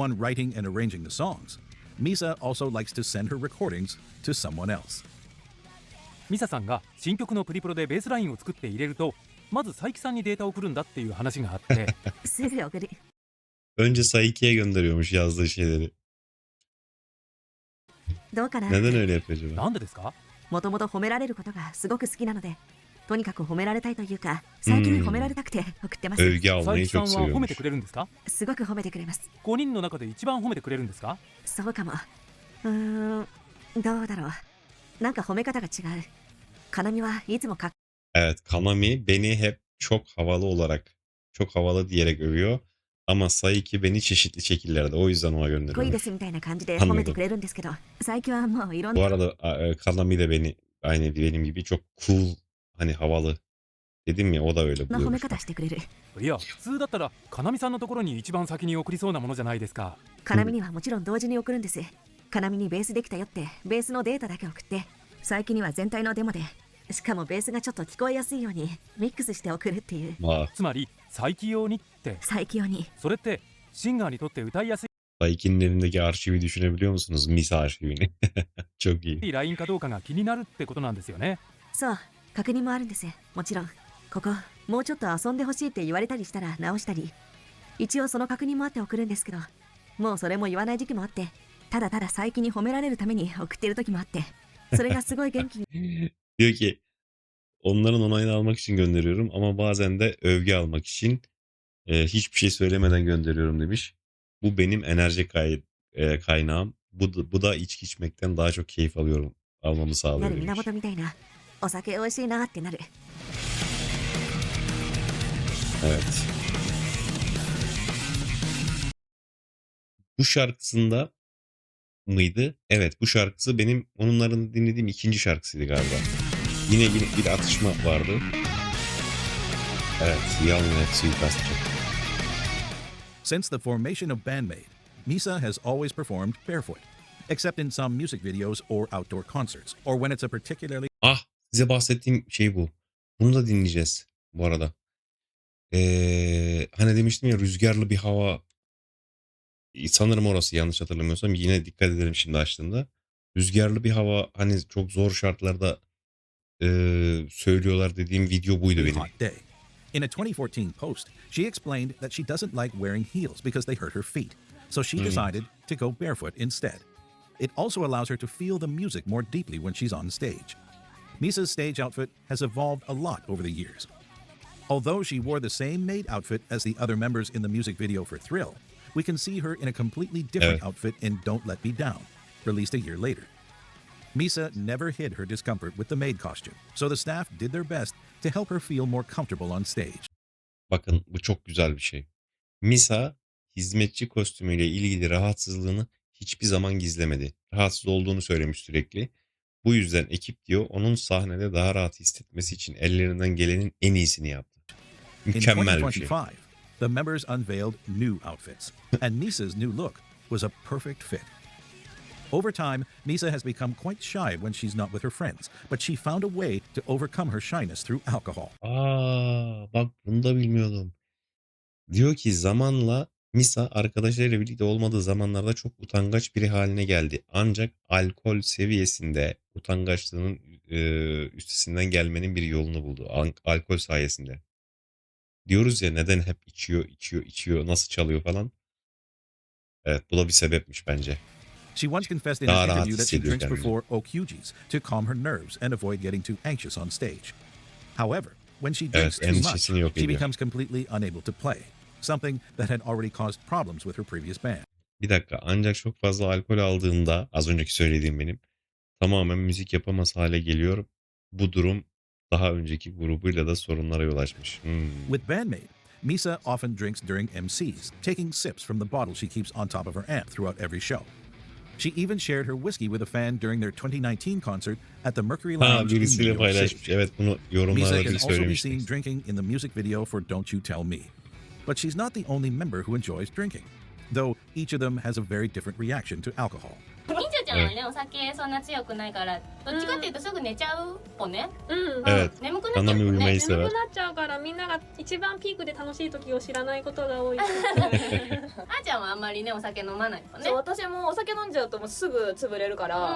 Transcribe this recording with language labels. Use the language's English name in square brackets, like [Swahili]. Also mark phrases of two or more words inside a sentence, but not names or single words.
[English] one writing and arranging the songs, Misa also likes to send her recordings to someone else. [Japanese] ミサさんが新曲のプリプロでベースラインを作って入れると、まず佐伯さんにデータを送るんだっていう話があって、すぐ送る。 [Turkish] Önce Saiki'ye gönderiyormuş yazdığı şeyleri. [Japanese] どうかな。 [Turkish] Neden öyle yapıyor acaba? [Japanese] なんでですか？もともと褒められることがすごく好きなので、とにかく褒められたいというか、最近に褒められたくて送ってます。 [Turkish] Övgü [Japanese] 佐 [Turkish] almayı [Japanese] 伯さん [Turkish] çok [Japanese] は褒め [Turkish] seviyormuş. [Japanese] てくれるんですかすごく褒めてくれます。？5人の中で一番褒めてくれるんですか？そうかも。どうだろう。なんか褒め方が違う。かなみはいつもかっ [Turkish] Evet, Kanami beni hep çok havalı olarak, çok havalı diyerek övüyor. Ama Saiki beni çeşitli şekillerde. O yüzden ona [Japanese] こいいで [Turkish] gönderiyormuş. [Japanese] すみたいな感じで褒めてくれるんですけど、最近はもういろん [Turkish] Bu [Japanese] な [Turkish] arada Kanami de beni aynı benim gibi çok cool, hani havalı. Dedim ya, o da öyle [Japanese] 褒め [Turkish] buluyormuş. [Japanese] 方してくれる。いや、普通だったらかなみさんのところに一番先に送りそうなものじゃないですか。かなみにはもちろん同時に送るんです。かなみにベースできたよってベースのデータだけ送って、最近には全体のデモで、しかもベースがちょっと聞こえやすいようにミックスして送るっていう。 Ma つまり再起用にって、最近用に。それってシンガーにとって歌いやす [Turkish] Saiki'nin elindeki arşivi düşünebiliyor musunuz? Misa arşivini. Çok iyi. [Japanese] いラインかどうかが気になるってことなんですよね。そう、確認もあるんです。もちろん。ここ、もうちょっと遊んでほしいって言われたりしたら直したり。一応その確認もあって送るんですけど、もうそれも言わない時期もあって、ただただ最近に褒められるために送ってる時もあって、それがすごい元気に。 [Turkish] Diyor ki onların onayını almak için gönderiyorum ama bazen de övgü almak için hiçbir şey söylemeden gönderiyorum demiş. Bu benim enerji kaynağım. Bu da içki içmekten daha çok keyif almamı [Japanese] な [Turkish] sağlıyor [Japanese] る [Turkish] demiş. [Japanese] 源みたいな。お酒美味しいなってなる。 [Turkish] Evet. Bu şarkısında mıydı? Evet, bu şarkısı benim onların dinlediğim ikinci şarkısıydı galiba. Yine bir atışma vardı. Evet, Yalnız suikastçı. [English] Since the formation of Bandmate, Misa has always performed barefoot, except in some music videos or outdoor concerts, or when it's a particularly [Turkish] Ah, size bahsettiğim şey bu. Bunu da dinleyeceğiz bu arada. Hani demiştim ya rüzgarlı bir hava. Sanırım orası yanlış hatırlamıyorsam. Yine dikkat edelim şimdi açtığımda. Rüzgarlı bir hava hani çok zor şartlarda söylüyorlar dediğim video buydu benim. [English] hot day. In a 2014 post, she explained that she doesn't like wearing heels because they hurt her feet, so she decided to go barefoot instead. It also allows her to feel the music more deeply when she's on stage. Misa's stage outfit has evolved a lot over the years. Although she wore the same maid outfit as the other members in the music video for Thrill, we can see her in a completely different outfit in Don't Let Me Down, released a year later. Misa never hid her discomfort with the maid costume, so the staff did their best to help her feel more comfortable on stage. [Turkish] Bakın bu çok güzel bir şey. Misa hizmetçi kostümüyle ilgili rahatsızlığını hiçbir zaman gizlemedi. Rahatsız olduğunu söylemiş sürekli. Bu yüzden ekip diyor onun sahnede daha rahat hissetmesi için ellerinden gelenin en iyisini yaptı. [English] In [Turkish] Mükemmel bir şey. [English] 2025, the members unveiled new outfits, and Misa's new look was a perfect fit. Over time, Misa has become quite shy when she's not with her friends, but she found a way to overcome her shyness through alcohol. [Turkish] Bak bunu da bilmiyordum. Diyor ki zamanla Misa arkadaşlarıyla birlikte olmadığı zamanlarda çok utangaç biri haline geldi. Ancak alkol seviyesinde utangaçlığının üstesinden gelmenin bir yolunu buldu. Alkol sayesinde. Diyoruz ya neden hep içiyor, nasıl çalıyor falan. Evet bu da bir sebepmiş bence. [English] She once confessed in [Turkish] Daha [English] an [Turkish] rahat [English] interview that she [Turkish] hissediyor [English] drinks [Turkish] kendini. [English] before OQGs to calm her nerves and avoid getting too anxious on stage. However, when she drinks too much, [Turkish] endişesini yok [English] she [Turkish] ediyor. [English] becomes completely unable to play, something that had already caused problems with her previous band. [Turkish] Bir dakika ancak çok fazla alkol aldığında az önceki söylediğim benim tamamen müzik yapamaz hale geliyor. Bu durum daha önceki grubuyla da sorunlara yol açmış. [English] With Bandmate, Misa often drinks during MCs, taking sips from the bottle she keeps on top of her amp throughout every show. She even shared her whiskey with a fan during their 2019 concert at the Mercury Lounge in New [Turkish] Birisiyle [English] York City. [Turkish] paylaşmış. Evet bunu [English] Misa [Turkish] yorumlarda [English] can [Turkish] bir [English] also be [Turkish] söylemiştik. [English] seen drinking in the music video for Don't You Tell Me. But she's not the only member who enjoys drinking, though each of them has a very different reaction to alcohol. [Japanese] みんちゃちゃんはねお酒そんな強くないからどっちかっていうとすぐ寝ちゃう子ね。 [Turkish] Evet. [Japanese] 眠くなっちゃう [Turkish] Bana [Japanese] 子 [Turkish] uyumayı [Japanese] ね。 [Turkish] sever. [Japanese] 眠くなっちゃうからみんなが一番ピークで楽しい時を知らないことが多い。あーちゃんはあんまりねお酒飲まない子ねそう。私もお酒飲んじゃうともうすぐ潰れるから、